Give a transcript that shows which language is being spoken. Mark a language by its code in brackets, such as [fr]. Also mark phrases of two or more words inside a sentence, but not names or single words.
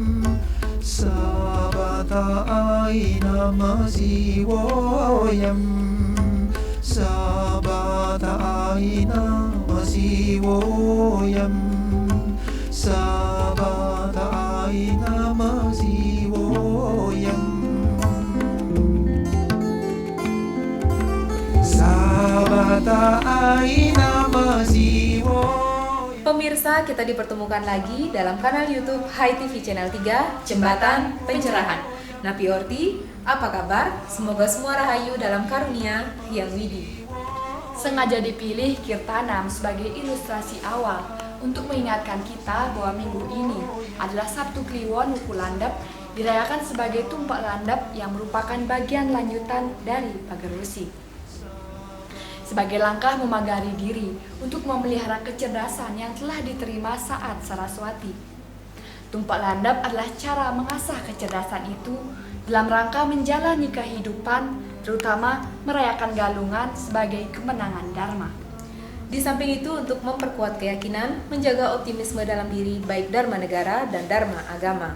[id] Sabata aina masiwoyam, Sabata aina masiwoyam, Sabata aina masiwoyam, Sabata aina masiwoyam. Pemirsa, kita dipertemukan lagi dalam kanal YouTube HiTV Channel 3, Jembatan Pencerahan. [ban] Napi Orti, [id] apa kabar? Semoga semua rahayu dalam karunia Hyang Widi. Sengaja dipilih Kirtanam sebagai ilustrasi awal untuk mengingatkan kita bahwa minggu ini adalah Sabtu Kliwon Wuku Landap, dirayakan sebagai tumpak landap yang merupakan bagian lanjutan dari Pagerusi. Sebagai langkah memagari diri untuk memelihara kecerdasan yang telah diterima saat Saraswati. Tumpak landap adalah cara mengasah kecerdasan itu dalam rangka menjalani kehidupan, terutama merayakan galungan sebagai kemenangan Dharma. Di samping itu, untuk memperkuat keyakinan, menjaga optimisme dalam diri baik Dharma negara dan Dharma agama.